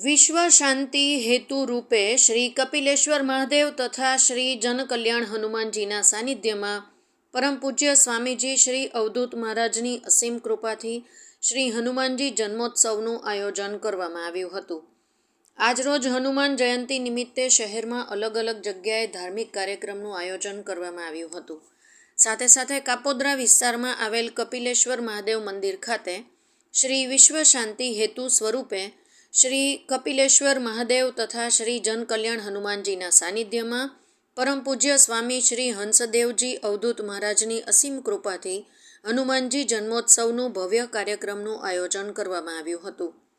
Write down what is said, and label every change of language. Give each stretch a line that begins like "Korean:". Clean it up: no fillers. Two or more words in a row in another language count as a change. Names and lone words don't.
Gujarati: વિશ્વ શાંતિ હેતુ રૂપે શ્રી કપિલેશ્વર મહાદેવ તથા શ્રી જનકલ્યાણ હનુમાનજીના સાનિધ્યમાં પરમ પૂજ્ય સ્વામીજી શ્રી અવધૂત મહારાજની અસીમ કૃપાથી શ્રી હનુમાનજી જન્મોત્સવનું આયોજન કરવામાં આવ્યું હતું। આજરોજ હનુમાન જયંતિ નિમિત્તે શહેરમાં અલગ અલગ જગ્યાએ ધાર્મિક કાર્યક્રમનું આયોજન કરવામાં આવ્યું હતું। સાથે સાથે કાપોદ્રા વિસ્તારમાં આવેલ કપિલેશ્વર મહાદેવ મંદિર ખાતે શ્રી વિશ્વ શાંતિ હેતુ સ્વરૂપે શ્રી કપિલેશ્વર મહાદેવ તથા શ્રી જનકલ્યાણ હનુમાનજીના સાનિધ્યમાં પરમ પૂજ્ય સ્વામી શ્રી હંસદેવજી અવધૂત મહારાજની અસીમ કૃપાથી હનુમાનજી જન્મોત્સવનું ભવ્ય કાર્યક્રમનું આયોજન કરવામાં આવ્યું હતું।